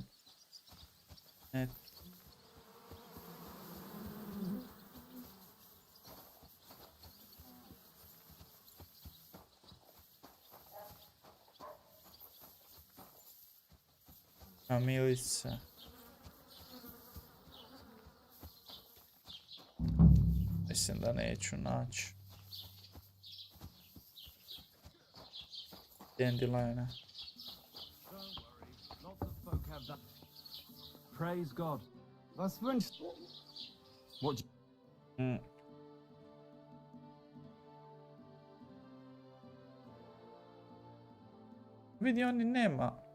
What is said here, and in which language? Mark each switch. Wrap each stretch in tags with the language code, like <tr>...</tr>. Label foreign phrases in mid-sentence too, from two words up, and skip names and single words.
<bs>Net. Kamilica. Mislim da neću naći. Dandeliona.</bs> <en>Praise God.</en> <de>Was wünschst du?</de> <en>What?</en> <bs>Vidi, oni nema.</bs>